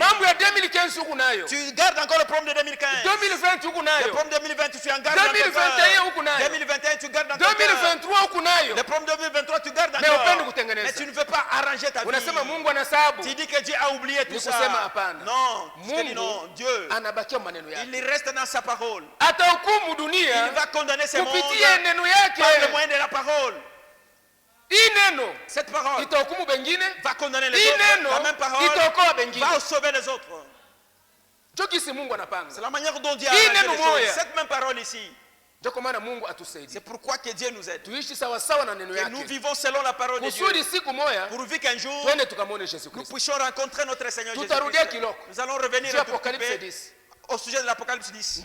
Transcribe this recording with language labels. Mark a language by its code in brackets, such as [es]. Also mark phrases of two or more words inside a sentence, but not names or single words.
[fr] Tu gardes encore le problème de 2015. Le problème de 2020, tu en gardes encore. 2021, tu gardes encore. Le problème de 2023, tu gardes encore. Mais tu ne veux pas arranger ta vie. Tu dis que Dieu a oublié tout ça. [sw] hapana. [fr] Non, [sw] Mungu [fr] non, Dieu, [sw] anabakia maneno yake. [fr] il reste dans sa parole. [sw] Atahukumu dunia. [fr] Il va condamner ce monde [sw] kupitia neno yake. [fr] par le moyen de la parole. [sw] Hii neno [fr] cette parole [sw] itahukumu bengine, [fr] va condamner les autres. La même parole [sw] itaokoa bengine, [fr] va sauver les autres. [sw] Mungu anapanga. [fr] C'est la manière dont Dieu a arrangé les choses. Cette même parole ici. C'est pourquoi que Dieu nous aide. Que nous vivons selon la parole de Dieu. Pourvu qu'un jour nous puissions rencontrer notre Seigneur Jésus-Christ. Nous allons revenir au sujet de l'Apocalypse 10.